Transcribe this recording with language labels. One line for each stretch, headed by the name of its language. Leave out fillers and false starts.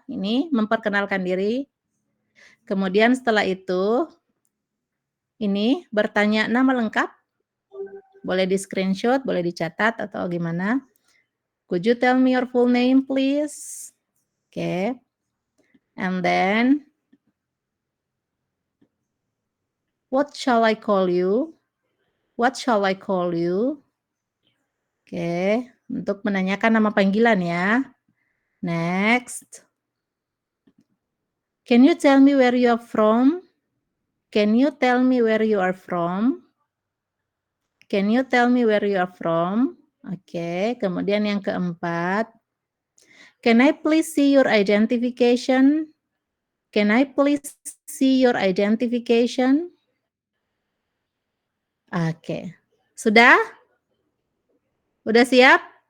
Indonesian: Ini memperkenalkan diri. Kemudian setelah itu, ini bertanya nama lengkap. Boleh di screenshot, boleh dicatat atau gimana.
English: Could you tell me your full name, please? Oke. And then, what shall I call you? What shall I call you?
Indonesian: Oke, untuk menanyakan nama panggilan ya.
English: Next. Can you tell me where you are from? Can you tell me where you are from? Can you tell me where you are from?
Indonesian: Oke, kemudian yang keempat.
English: Can I please see your identification? Can I please see your identification?
Indonesian: Oke. Sudah? Udah siap?